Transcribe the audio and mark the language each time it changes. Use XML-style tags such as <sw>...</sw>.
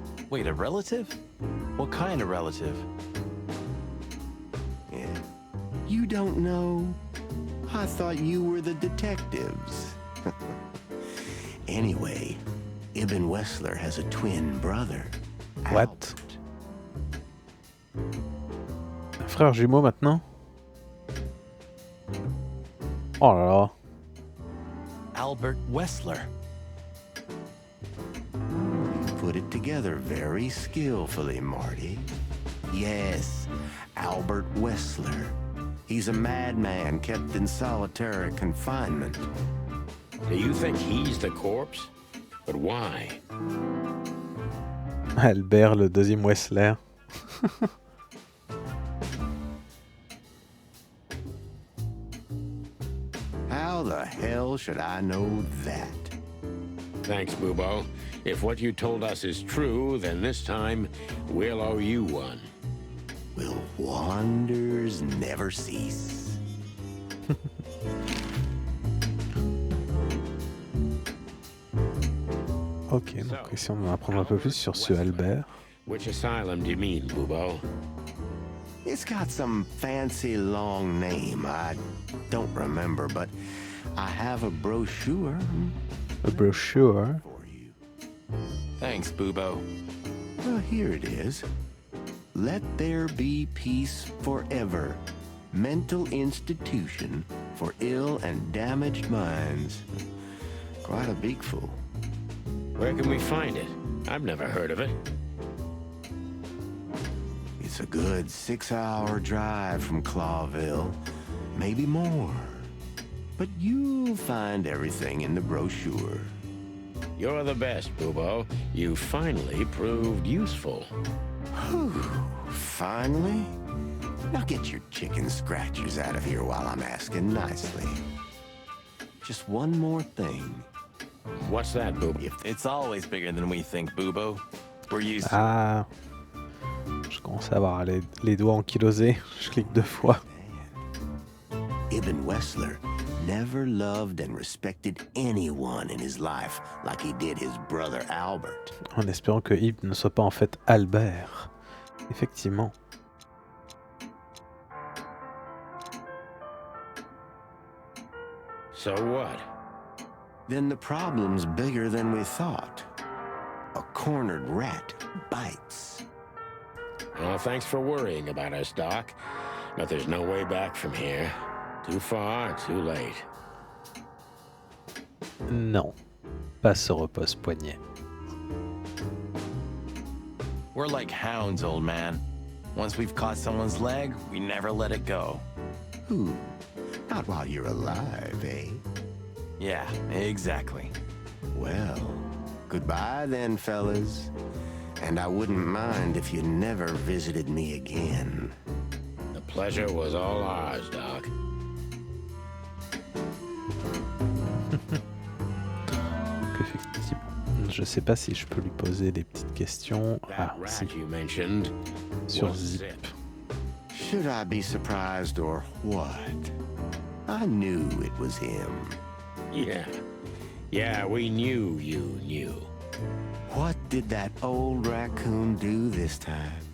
<en>Wait, a relative? What kind of relative? Yeah. You don't know? I thought you were the detectives. Anyway, Ibn Wessler has a twin brother. What?</en> <fr>Un frère jumeau maintenant? Oh là là.</fr> <en>Albert Wessler. You put it together very skillfully, Marty. Yes, Albert Wessler. He's a madman kept in solitary confinement. Do you think he's the corpse? But why?</en> <fr>Albert, le deuxième Wessler.</fr> <en>How the hell should I know that? Thanks, Bubo. If what you told us is true, then this time we'll owe you one. Will wonders never cease?</en> <fr>Ok, donc ici on va apprendre un peu plus sur ce Albert.</fr> <en>Which asylum do you mean, Bubo? It's got some fancy long name. I don't remember, but I have a brochure. A brochure? Thanks, Bubo. Well, here it is. Let there be peace forever. Mental institution for ill and damaged minds. Quite a big fool. Where can we find it? I've never heard of it. It's a good 6-hour drive from Clawville. Maybe more. But you'll find everything in the brochure. You're the best, Bubo. You finally proved useful. Whew, finally? Now get your chicken scratchers out of here while I'm asking nicely. Just one more thing. What's that, Bubo? It's always bigger than we think, Bubo. We're used to</en> <fr>Ah, je commence à avoir les doigts ankylosés. Je clique 2 fois.</fr> <en>Ibn Wessler never loved and respected anyone in his life like he did his brother Albert.</en> <fr>En espérant que Ibn ne soit pas en fait Albert. Effectivement.</fr> <en>So what? Then the problem's bigger than we thought. A cornered rat bites. Well, thanks for worrying about us, Doc. But there's no way back from here. Too far, too late.</en> <fr>Non. Pas ce repose-poignet.</fr> <en>We're like hounds, old man. Once we've caught someone's leg, we never let it go. Ooh, not while you're alive, eh? Yeah, exactly. Well, goodbye then, fellas. And I wouldn't mind if you never visited me again. The pleasure was all ours, Doc.</en> <fr>Donc effectivement, je sais pas si je peux lui poser des petites questions. Ah, si. Sur Zip.</fr> <en>Should I be surprised or what? I knew it was him. Yeah, we knew you knew. What did that old raccoon do this time?</en>